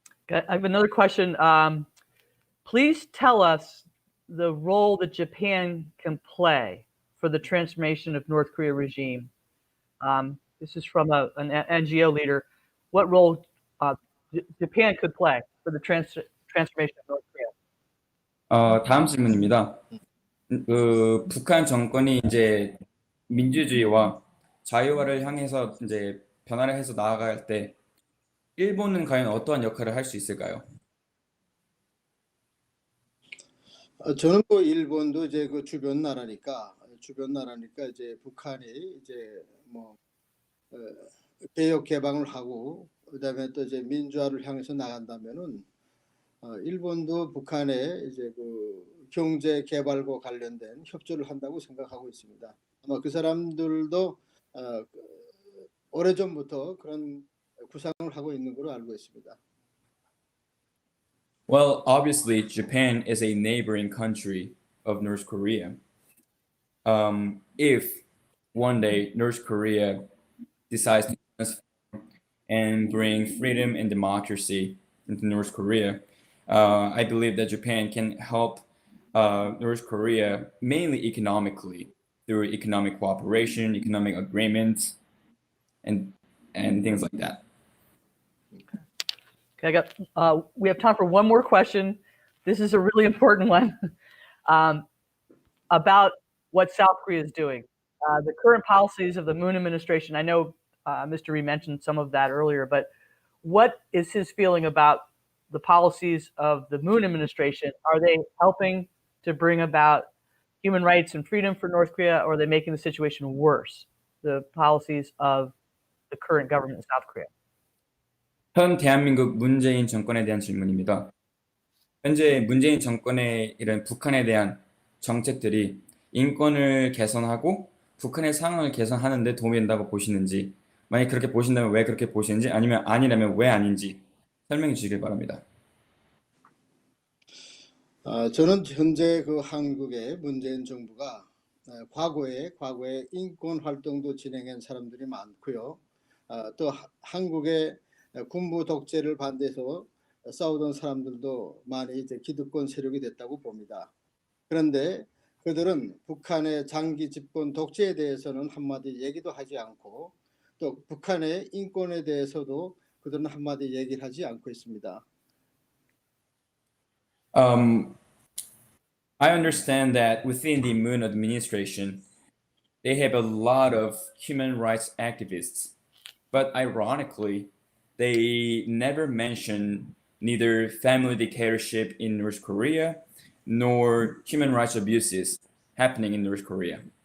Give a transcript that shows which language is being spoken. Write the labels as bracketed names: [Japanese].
[English] I have another question. Please tell us the role that Japan can play for the transformation of North Korea regime. This is from an NGO leader. What role Japan could play for the transformation of North Korea? [Korean] 다음 질문입니다. 북한 정권이 이제 민주주의와 자유화를 향해서 이제 변화를 해서 나아갈 때 일본은 과연 어떠한 역할을 할 수 있을까요? 저는 뭐 일본도 이제 그 주변 나라니까 이제 북한이 이제 뭐 개혁 개방을 하고 그다음에 또 이제 민주화를 향해서 나간다면은 일본도 북한의 이제 그 경제 개발과 관련된 협조를 한다고 생각하고 있습니다. 아마 그 사람들도 오래전부터 그런 구상을 하고 있는 걸로 알고 있습니다. [English] Well, obviously, Japan is a neighboring country of North Korea. If one day North Korea decides to transform and bring freedom and democracy into North Korea, I believe that Japan can help North Korea mainly economically through economic cooperation, economic agreements, and things like that. Okay, we have time for one more question. This is a really important one about what South Korea is doing. The current policies of the Moon administration, I know Mr. Rhee mentioned some of that earlier, but what is his feeling about the policies of the Moon administration? Are they helping to bring about human rights and freedom for North Korea, or are they making the situation worse, the policies of the current government in South Korea? [Korean] 현 대한민국 문재인 정권에 대한 질문입니다. 현재 문재인 정권의 이런 북한에 대한 정책들이 인권을 개선하고 북한의 상황을 개선하는 데 도움이 된다고 보시는지, 만약 그렇게 보신다면 왜 그렇게 보시는지, 아니면 아니라면 왜 아닌지 설명해 주시길 바랍니다. 저는 현재 그 한국의 문재인 정부가 과거에 인권 활동도 진행한 사람들이 많고요. 또 한국의 군부 독재를 반대해서 싸우던 사람들도 많이 이제 기득권 세력이 됐다고 봅니다. 그런데 그들은 북한의 장기 집권 독재에 대해서는 한마디 얘기도 하지 않고 또 북한의 인권에 대해서도 그들은 한마디 얘기를 하지 않고 있습니다. [English] I understand that within the Moon administration, they have a lot of human rights activists, but ironically, they never mention neither family dictatorship in North Korea nor human rights abuses happening in North Korea.